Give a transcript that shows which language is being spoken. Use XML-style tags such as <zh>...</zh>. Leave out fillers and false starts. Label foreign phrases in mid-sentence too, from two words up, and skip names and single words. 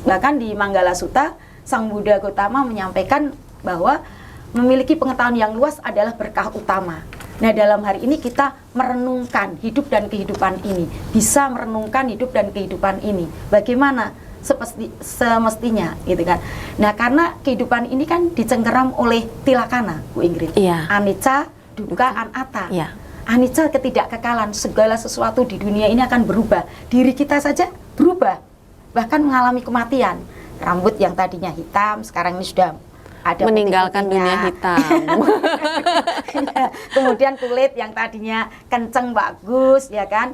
<id>Bahkan di Manggala Sutta, Sang Buddha Gautama menyampaikan bahwa memiliki pengetahuan yang luas adalah berkah utama. Nah, dalam hari ini kita merenungkan hidup dan kehidupan ini. Bisa merenungkan hidup dan kehidupan ini. Bagaimana? Semestinya gitu kan. Nah, karena kehidupan ini kan dicengkeram oleh tilakana, Bu Ingrid. Iya.</id> <pi>Anicca, dukkha, anatta.</pi> <id>Iya. Anicca, ketidakkekalan, segala sesuatu di dunia ini akan berubah. Diri kita saja berubah. Bahkan mengalami kematian. Rambut yang tadinya hitam sekarang ini sudah ada Meninggalkan dunia putih-putihnya. hitam. Kemudian kulit yang tadinya kenceng bagus, ya kan.</id>